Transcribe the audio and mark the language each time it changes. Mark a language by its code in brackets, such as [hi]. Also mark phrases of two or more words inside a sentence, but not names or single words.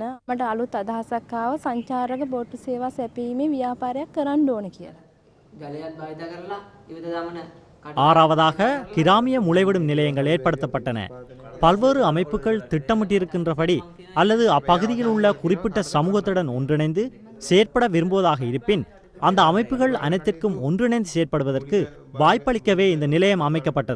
[si] මට අලුත් අදහසක් ආව සංචාරක බෝට්ටු සේවා සැපීමේ ව්‍යාපාරයක් කරන්න ඕන කියලා. ජලයත් භාවිත කරලා ඉවත දමන [ta] ஆறாவதாக கிராமிய முளைவிடும் நிலையங்கள் ஏற்படுத்தப்பட்டன. பல்வேறு அமைப்புகள் திட்டமிட்டிருக்கின்றபடி அல்லது அப்பகுதியில் உள்ள குறிப்பிட்ட சமூகத்துடன் ஒன்றிணைந்து செயற்பட விரும்புவதாக இருப்பின் அந்த அமைப்புகள் அனைத்திற்கும் ஒன்றிணைந்து செயற்படுவதற்கு வாய்ப்பளிக்கவே இந்த நிலையம் அமைக்கப்பட்டது.